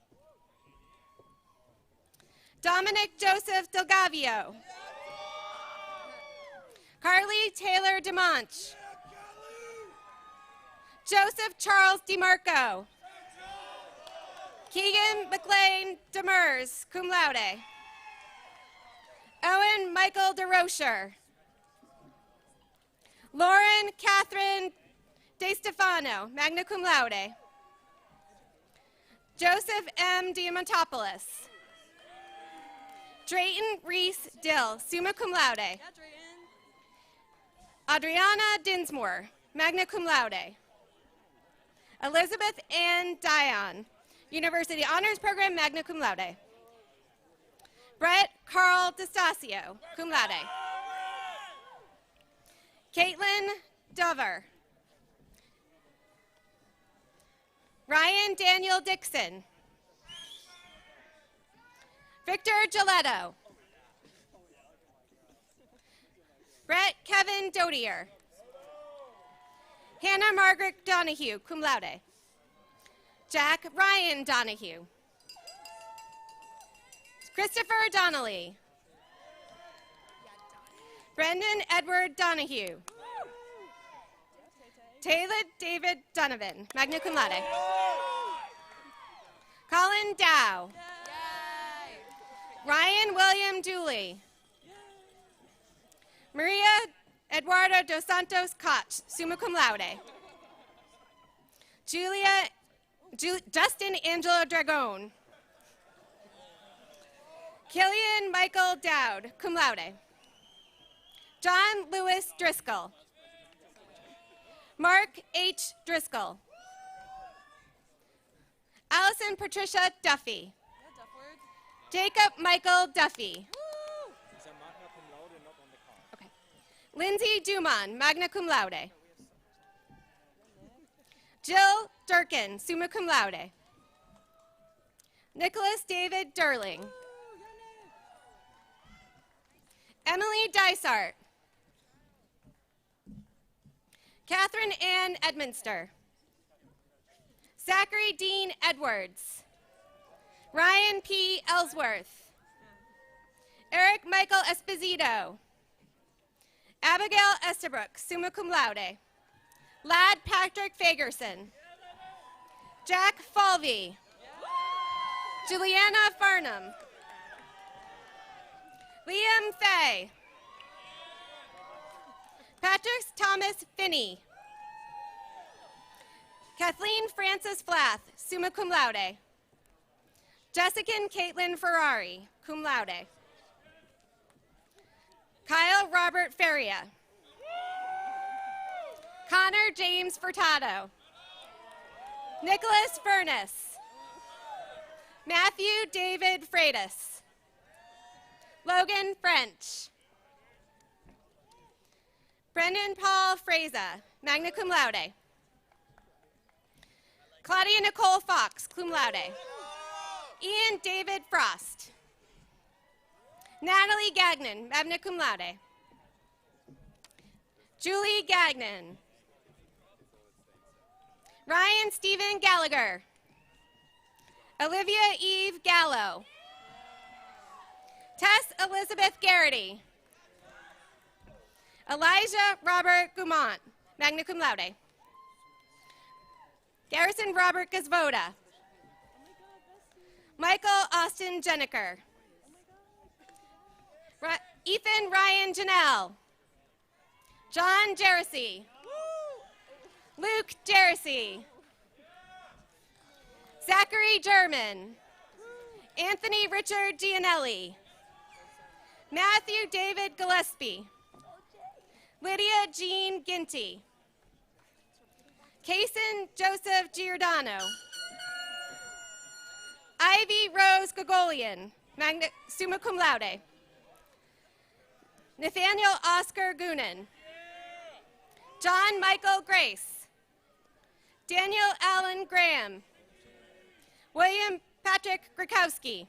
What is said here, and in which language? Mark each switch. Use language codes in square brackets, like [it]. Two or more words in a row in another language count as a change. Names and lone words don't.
[en] Dominic Joseph Delgavio. Carly Taylor DeMonch. Joseph Charles DeMarco. Keegan McLean Demers, [la] cum laude. [en] Owen Michael DeRocher. Lauren Catherine De Stefano, [la] magna cum laude. [en] Joseph M. Diamantopoulos. Drayton Reese Dill, [la] summa cum laude. [en] Adriana Dinsmore, [la] magna cum laude. [en] Elizabeth Ann Dion, University Honors Program, [la] magna cum laude. [en] Brett Carl DeStasio, [la] cum laude. [en] Caitlin Dover. Ryan Daniel Dixon. Victor Giletto. Brett Kevin Dodier. Hannah Margaret Donahue, [la] cum laude. [en] Jack Ryan Donahue. Christopher Donnelly. Brendan Edward Donahue. Taylor David Donovan, [la] magna cum laude. [en] Colin Dow. Ryan William Dooley. Maria Eduardo dos Santos Koch, [la] summa cum laude. [en] Justin Angelo Dragone. Killian Michael Dowd, [la] cum laude. [en] John Lewis Driscoll. Mark H. Driscoll. Allison Patricia Duffy. Jacob Michael Duffy. Okay. Lindsay Dumont, [la] magna cum laude. [en] Jill Durkin, [la] summa cum laude. [en] Nicholas David Durling. Emily Dysart. Catherine Ann Edminster. Zachary Dean Edwards. Ryan P. Ellsworth. Eric Michael Esposito. Abigail Estabrook, [la] summa cum laude. [en] Lad Patrick Fagerson. Jack Falvey. Juliana Farnham. Liam Fay. Patrick Thomas Finney. Kathleen Frances Flath, [la] summa cum laude. [en] Jessica Caitlin Ferrari, [la] cum laude. [en] Kyle Robert Feria. Connor James Furtado. Nicholas Furness. Matthew David Freitas. Logan French. Brendan Paul Fraza, [la] magna cum laude. [en] Claudia Nicole Fox, [la] cum laude. [en] Ian David Frost. Natalie Gagnon, [la] magna cum laude. [en] Julie Gagnon. Ryan Stephen Gallagher. Olivia Eve Gallo. Tess Elizabeth Garrity. Elijah Robert Gumont, [la] magna cum laude. [en] Garrison Robert Gazvoda. Michael Austin Jenniker. Ethan Ryan Janelle. John Jersey. Luke Jersey. Zachary German. Anthony Richard Gianelli. Matthew David Gillespie. Lydia Jean Ginty. Kason Joseph Giordano. Ivy Rose Gogolian, [la] summa cum laude. [en] Nathaniel Oscar Goonan. John Michael Grace. Daniel Allen Graham. William Patrick Grakowski.